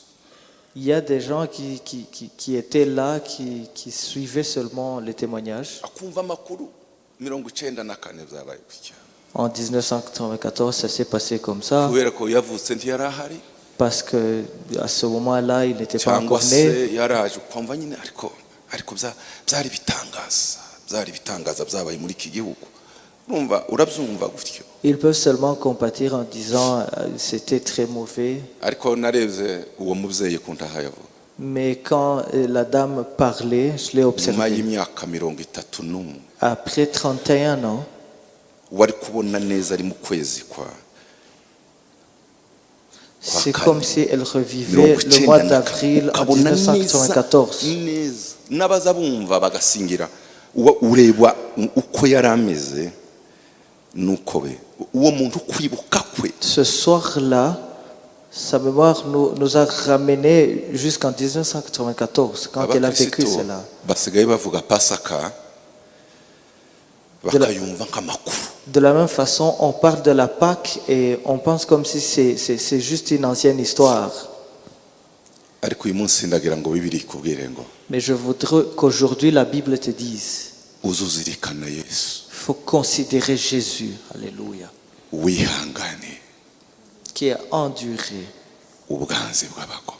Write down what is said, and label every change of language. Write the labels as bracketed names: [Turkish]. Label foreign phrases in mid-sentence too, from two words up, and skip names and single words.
[French] Il y a des gens qui étaient là, qui suivaient seulement les témoignages. [Kinyarwanda] akumva amakuru 94 byabaye gutya [French] En 1994, ça s'est passé comme ça, [Kinyarwanda] kubera ko yavutse ntiyari ahari [French] parce que à ce moment-là, il n'était pas [Kinyarwanda] cyangwa [French] encore né. [Kinyarwanda] se yaraje ukumva nyine ariko byari bitangaza byabaye muri iki gihugu urumva urabyumva gutyo [French] Ils peuvent seulement compatir en disant c'était très mauvais. [Kinyarwanda] ariko narebye uwo mubyeyi ku ntaha yavuga [French] Mais quand la dame parlait, je l'ai [Kinyarwanda] nyuma [French] observé. [Kinyarwanda] y'imyaka 31 [French] Après 31 ans, [Kinyarwanda] wari kubona neza ari mu kwezi kwa [French] c'est comme si elle revivait le mois d'avril en 1994. [Kinyarwanda] neza n'abaza bumva bagasingira ureba uko yari ameze nuko be uwo muntu kwibuka kwe [French] Ce soir-là, sa mémoire nous a ramenés jusqu'en 1994, quand elle a vécu [Kinyarwanda] Abakristo [French] cela. [Kinyarwanda] basigaye bavuga pasaka bakayumva nk'amakuru [French] De la même façon, on parle de la Pâque et on pense comme si c'est juste une ancienne histoire. [Kinyarwanda] ariko uyu munsi ndagira ngo bibiri ikubwire ngo [French] Mais je voudrais qu'aujourd'hui la Bible te dise, [Kinyarwanda] uzuzirikana Yesu [French] il faut considérer Jésus, alléluia, [Kinyarwanda] wihangane [French] qui a enduré [Kinyarwanda] ubwanzi bw'abagome